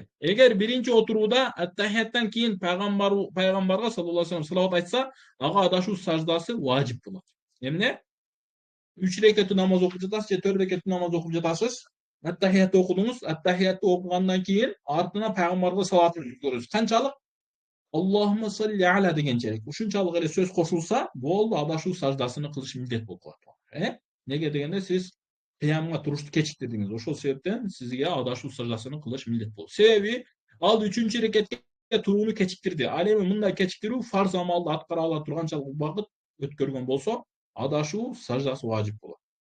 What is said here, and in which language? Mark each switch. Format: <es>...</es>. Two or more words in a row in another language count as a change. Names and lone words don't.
<ky>Эгер биринчи отурууда аттахияттан кийин пайгамбарга</ky> <ar>صلى الله عليه وسلم</ar> <ky>салават айтса, ага адашуу саждасы важип болот. Эмне? 3 рекеттүү намаз окуп жатасыз же 4 рекеттүү намаз окуп жатасыз. Аттахиятты окудуңуз, аттахиятты окугандан кийин артына пайгамбарга салават көрөсүз. Канчалык?</ky> <ar>اللهم صل على дегенчелик.</ar> <ky>Ушунчалык эле сөз кошулса, болду, адашуу саждасыны кылыш милдет болуп калат. Неге дегенде сиз кыямга турушту кечиктирдиңиз. Ошол себептен сизге адашуу саждасыны кылыш милдет болот. Себеби ал 3-чү рекетке турууну кечиктирди. Ал эми мындай кечиктирүү фарз амалды аткара ала турганчалык убакыт өткөргөн болсо, адашуу саждасы важип болот.</ky>